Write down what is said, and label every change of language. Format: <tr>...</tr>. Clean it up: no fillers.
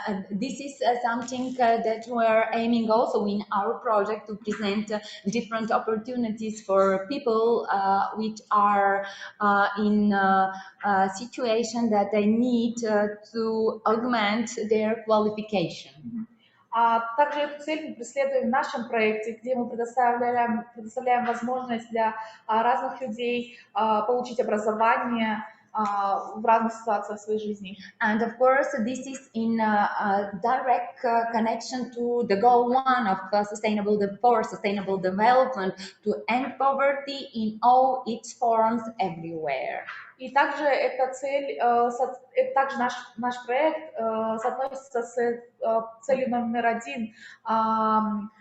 <en>This is something that we're aiming also in our project to present different opportunities for people which are in a situation that they need to augment their qualification.</en> <ru>Также эту цель мы преследуем в нашем проекте, где мы предоставляем возможность для разных людей получить образование в разных ситуациях в своей жизни.</ru> <en>And of course, this is in direct connection to the goal one of sustainable development to end poverty in all its forms everywhere.</en> <ru>И также эта цель, также наш проект соотносится с целью номер 1.</ru>